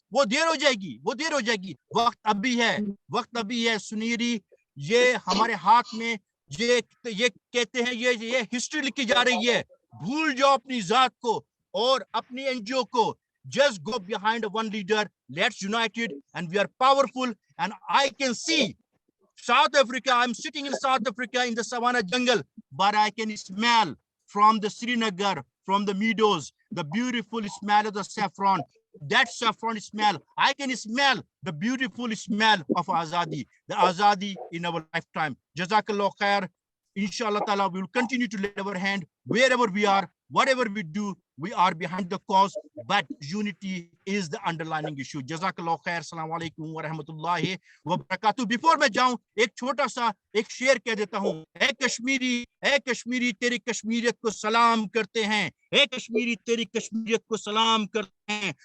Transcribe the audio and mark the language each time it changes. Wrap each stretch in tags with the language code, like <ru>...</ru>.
<ur>وہ دیر ہو جائے گی. وقت ابھی ہے سنیری. یہ ہمارے ہاتھ میں یہ کہتے ہیں یہ ہسٹری لکھی جا رہی ہے. بھول جاؤ اپنی ذات کو اور اپنی NGO کو.</ur> <en>Just go behind one leader. Let's unite it, and we are powerful. And I can see South Africa. I'm sitting in South Africa in the savannah jungle, but I can smell from the Srinagar, from the meadows, the beautiful smell of the saffron. That saffron smell, I can smell the beautiful smell of Azadi, the Azadi in our lifetime. Jazakallah khair. Inshallah ta'ala, we will continue to lend our hand wherever we are, whatever we do, we are behind the cause, but unity is the underlying issue. Jazakallah khair. Assalamu alaikum wa rahmatullahi wa barakatuh. Before</en> <ur>میں جاؤں ایک چھوٹا سا ایک شعر کہہ دیتا ہوں. اے کشمیری تیری کشمیریت کو سلام کرتے ہیں, اے کشمیری تیری کشمیریت کو سلام کرتے ہیں.</ur>